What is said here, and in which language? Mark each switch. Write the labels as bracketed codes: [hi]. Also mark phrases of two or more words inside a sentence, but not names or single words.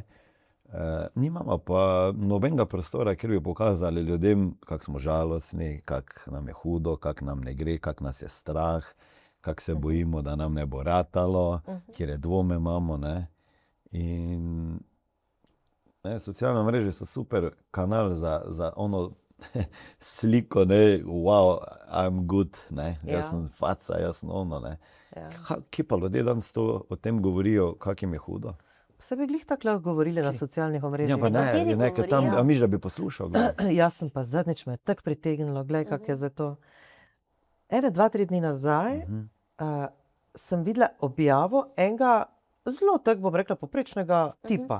[sl] Nimamo pa nobenega prostora, kjer bi pokazali ljudem, kako smo žalostni, kako nam je hudo, kako nam ne gre, kako nas je strah, kako se bojimo, da nam ne bo ratalo, kjer dvome imamo. Ne? In ne, socialne mreže so super kanal za ono sliko, ne, [en] wow, I'm good, [sl] ne, jaz Ja. sem faca, jaz sem ono. Ne. Ja. Kje pa ljudje danes o tem govorijo, kako jim je hudo? Se bi glih tako lahko govorili na socialnih omrežjih. Ja, pa Nekateri ne, ker tam, govorijo. a miš, da bi poslušal. Glej. Jaz sem pa zadnjič me tako pritegnilo, gledaj, kako je za to. 2-3 dni nazaj sem videla objavo enega zelo, tako bom rekla, poprečnega tipa.